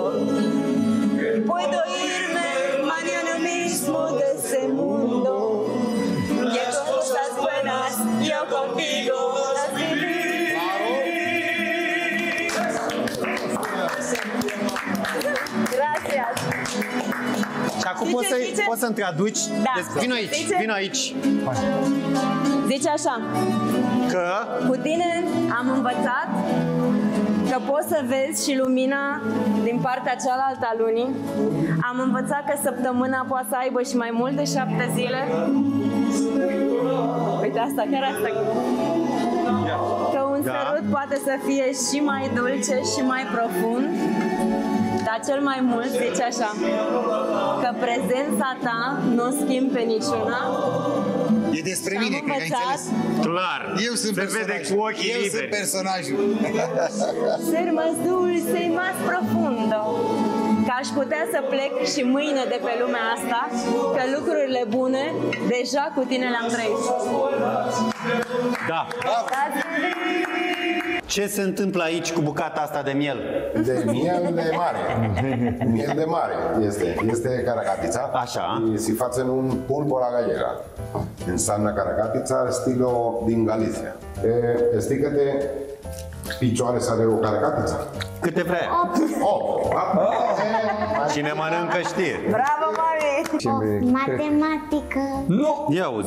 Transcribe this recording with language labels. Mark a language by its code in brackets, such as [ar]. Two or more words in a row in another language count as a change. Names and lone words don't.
[es] Puedo irme mañana mismo de este mundo. Y cosas buenas yo contigo las viví. Gracias. [ro] Și acum poți să-mi traduci? Da. Vino aici, vino aici. Zice așa. Că? Cu tine am învățat că poți să vezi și lumina din partea cealaltă a lunii. Am învățat că săptămâna poate să aibă și mai mult de 7 zile. Uite asta, chiar asta. Că un sărut poate să fie și mai dulce și mai profund. Dar cel mai mult zice așa, că prezența ta nu o schimbi pe niciuna. E despre mine, cred că ai înțeles. Clar. Eu sunt vede cu ochii Eu liberi. sunt personajul. [es] Ser más dulce y más profundo. [ro] Că aș putea să plec și mâine de pe lumea asta, că lucrurile bune deja cu tine le-am trăit. Da. Ce se întâmplă aici cu bucata asta de miel? De miel de mare. Miel de mare este caracatița. Așa. [es] Y se face en un pulpo a la gallega. [ro] Înseamnă caracatița estilo din Galicia. Știi câte picioare are o caracatiță? Câte vrea. Oh. Cine mănâncă știe. Bravo, mami! Matematică. Ia auzi-o.